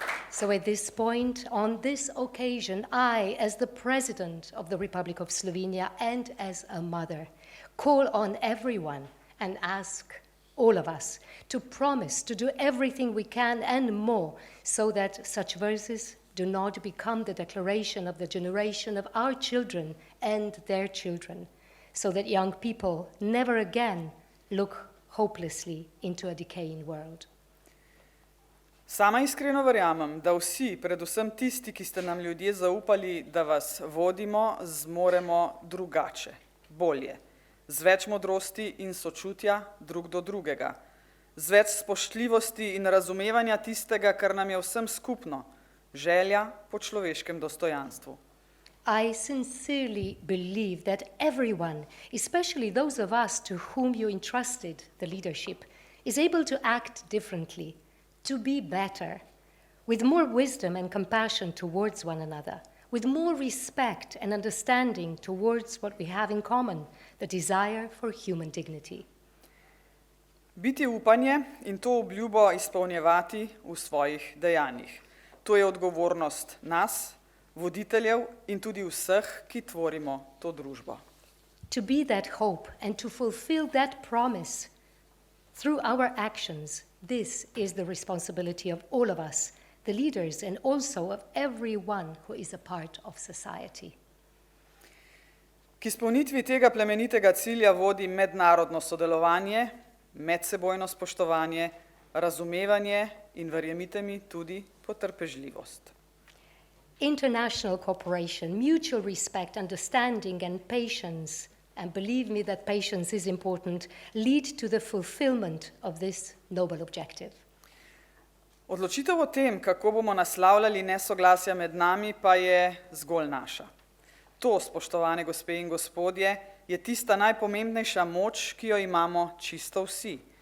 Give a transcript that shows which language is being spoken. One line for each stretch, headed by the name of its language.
English: So at this point, on this occasion, I, as the President of the Republic of Slovenia and as a mother, call on everyone and ask all of us to promise to do everything we can and more so that such verses do not become the declaration of the generation of our children and their children, so that young people never again look hopelessly into a decaying world.
Slovenian: Sama iskreno verjamem, da vsi, predvsem tisti, ki ste nam ljudje zaupali, da vas vodimo, zmoremo drugače, bolje, z več modrosti in sočutja drug do drugega, z več spoštljivosti in razumevanja tistega, kar nam je vsem skupno, želja po človeškem dostojanstvu.
English: I sincerely believe that everyone, especially those of us to whom you entrusted the leadership, is able to act differently, to be better, with more wisdom and compassion towards one another, with more respect and understanding towards what we have in common, the desire for human dignity.
Slovenian: Biti upanje in to obljubo izpolnjevati v svojih dejanjih. To je odgovornost nas, voditeljev in tudi vseh, ki tvorimo to družbo.
English: To be that hope and to fulfill that promise through our actions, this is the responsibility of all of us, the leaders, and also of everyone who is a part of society.
Slovenian: K izpolnitvi tega plemenitega cilja vodi mednarodno sodelovanje, medsebojno spoštovanje, razumevanje in, verjemite mi, tudi potrpežljivost.
English: International cooperation, mutual respect, understanding and patience, and believe me that patience is important, lead to the fulfillment of this noble objective.
Slovenian: Odločitev o tem, kako bomo naslavljali nesoglasja med nami, pa je zgolj naša. To, spoštovane gospe in gospodje, je tista najpomembnejša moč, ki jo imamo čisto vsi.